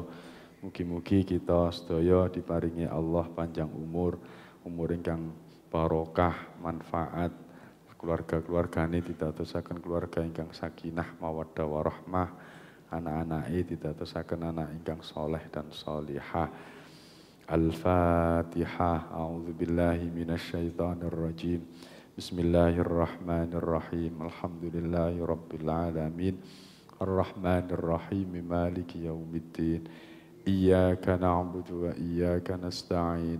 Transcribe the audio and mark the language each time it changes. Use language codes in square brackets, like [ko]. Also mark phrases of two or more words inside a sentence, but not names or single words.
[jv] Mugi-mugi kita sedaya diparingi Allah panjang umur ingkang barokah, manfaat, keluarga-keluargane didadosaken keluarga ingkang [ar] سكينة مودة ورحمة, [jv] anak-anake didadosaken anak ingkang soleh dan solihah. Al-Fatihah. [ar] أعوذ بالله من الشيطان الرجيم بسم الله الرحمن الرحيم. الحمد لله رب العالمين. الرحمن الرحيم مالك يوم الدين. إياك نعبد وإياك نستعين.